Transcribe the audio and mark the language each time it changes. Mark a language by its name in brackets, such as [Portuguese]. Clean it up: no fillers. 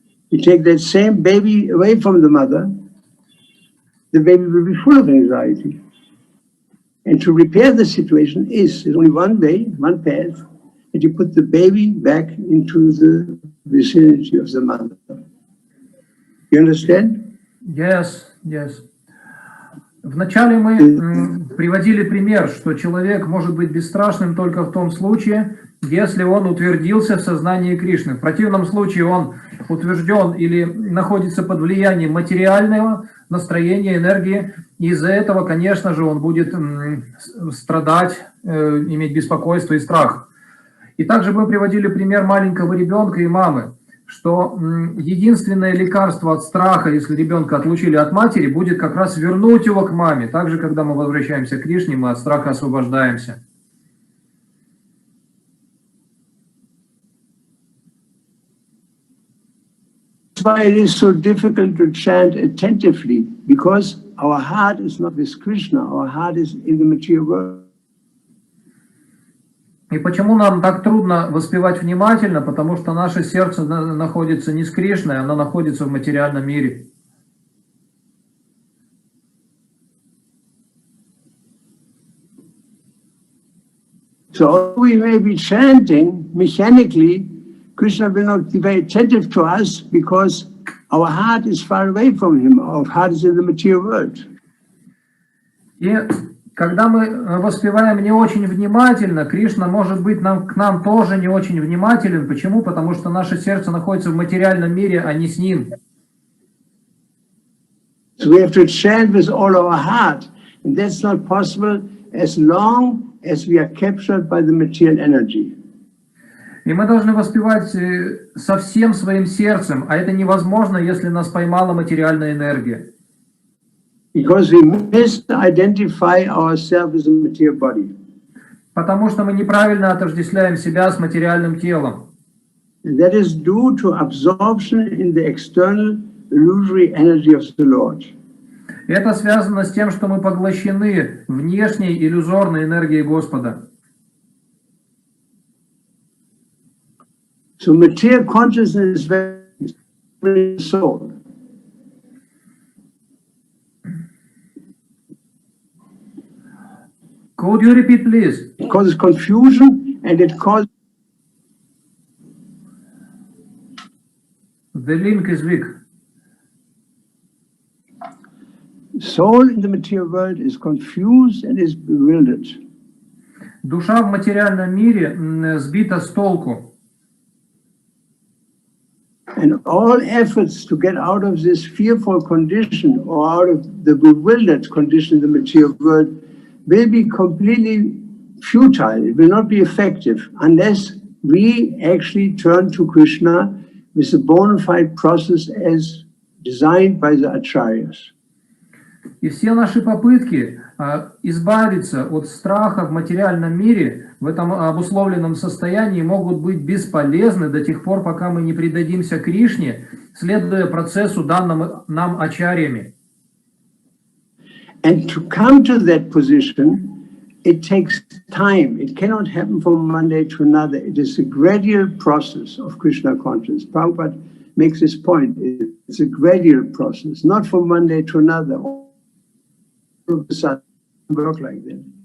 [English] You take that same baby away from the mother, the baby will be full of anxiety. And to repair the situation there's only one way, one path, and you put the baby back into the vicinity of the mother. You understand? Yes, yes. [Russian] Вначале мы приводили пример, что человек может быть бесстрашным только в том случае, если он утвердился в сознании Кришны. В противном случае он утвержден или находится под влиянием материального настроения, энергии, и из-за этого, конечно же, он будет страдать, иметь беспокойство и страх. И также мы приводили пример маленького ребенка и мамы, что единственное лекарство от страха, если ребенка отлучили от матери, будет как раз вернуть его к маме. Также, когда мы возвращаемся к Кришне, мы от страха освобождаемся. [English] That's why it is so difficult to chant attentively, because our heart is not with Krishna, our heart is in the material world. [Russian] И почему нам так трудно воспевать внимательно? Потому что наше сердце находится не с Кришной, оно находится в материальном мире. [English] So we may be chanting mechanically, Krishna will not be very attentive to us because our heart is far away from him, our heart is in the material world. [Russian] И когда мы воспеваем не очень внимательно, Кришна может быть к нам тоже не очень внимателен. Почему? Потому что наше сердце находится в материальном мире, а не с ним. [English] So we have to chant with all our heart, and that's not possible as long as we are captured by the material energy. [Russian] И мы должны воспевать со всем своим сердцем, а это невозможно, если нас поймала материальная энергия. [English] Because we misidentify ourselves as a material body. [Russian] Потому что мы неправильно отождествляем себя с материальным телом. [English] And that is due to absorption in the external illusory energy of the Lord. [Russian] Это связано с тем, что мы поглощены внешней иллюзорной энергией Господа. [English] So material consciousness is very soul. Could you repeat, please? It causes confusion and it causes... The link is weak. Soul in the material world is confused and is bewildered. [Russian] Душа в материальном мире сбита с толку. [English] And all efforts to get out of this fearful condition or out of the bewildered condition in the material world will be completely futile. It will not be effective unless we actually turn to Krishna with a bona fide process as designed by the acharyas. [Russian] И все наши попытки избавиться от страха в материальном мире, в этом обусловленном состоянии, могут быть бесполезны до тех пор, пока мы не предадимся Кришне, следуя процессу, данному нам ачарьями. [English] And to come to that position, it takes time. It cannot happen from one day to another. It is a gradual process of Krishna consciousness. Prabhupada makes this point. It's a gradual process, not from one day to another. All of a sudden. work like that.